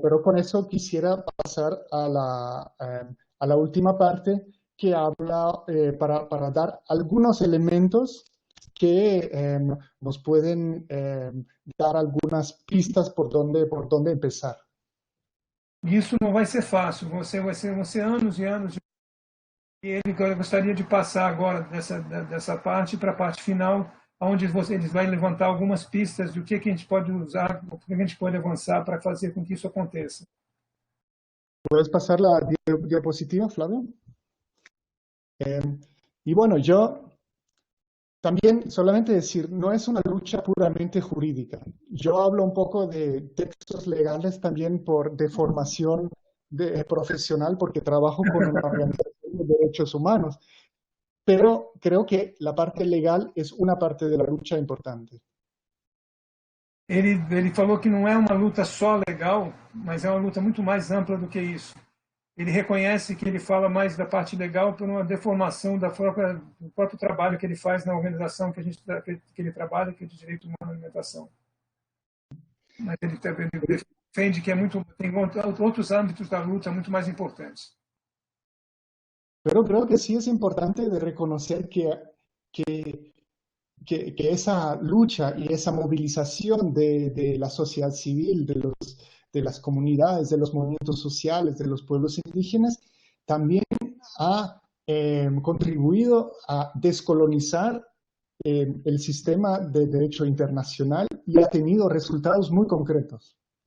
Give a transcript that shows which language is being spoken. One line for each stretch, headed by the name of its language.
Spanish: Pero con eso quisiera pasar a la última parte que habla para dar algunos elementos que nos pueden dar algunas pistas por dónde empezar.
Portuguese: E isso não vai ser fácil, vão ser anos e anos. E ele gostaria de passar agora dessa parte para a parte final, onde eles vai levantar algumas pistas do que a gente pode usar, o que a gente pode avançar para fazer com que isso aconteça.
Spanish: ¿Puedes pasar la diapositiva, Flavio? Y bueno, yo también solamente decir, no es una lucha puramente jurídica. Yo hablo un poco de textos legales también de formación profesional, porque trabajo con una organización de derechos humanos. Pero creo que la parte legal es una parte de la lucha importante.
Portuguese: Ele falou que não é uma luta só legal, mas é uma luta muito mais ampla do que isso. Ele reconhece que ele fala mais da parte legal por uma deformação do próprio trabalho que ele faz na organização que ele trabalha, que é de direito humano à alimentação. Mas ele defende que tem outros âmbitos da luta muito mais importantes.
Spanish: Pero creo que sí es importante de reconocer que esa lucha y esa movilización de la sociedad civil, de las comunidades, de los movimientos sociales, de los pueblos indígenas, también ha contribuido a descolonizar el sistema de derecho internacional y ha tenido resultados muy concretos.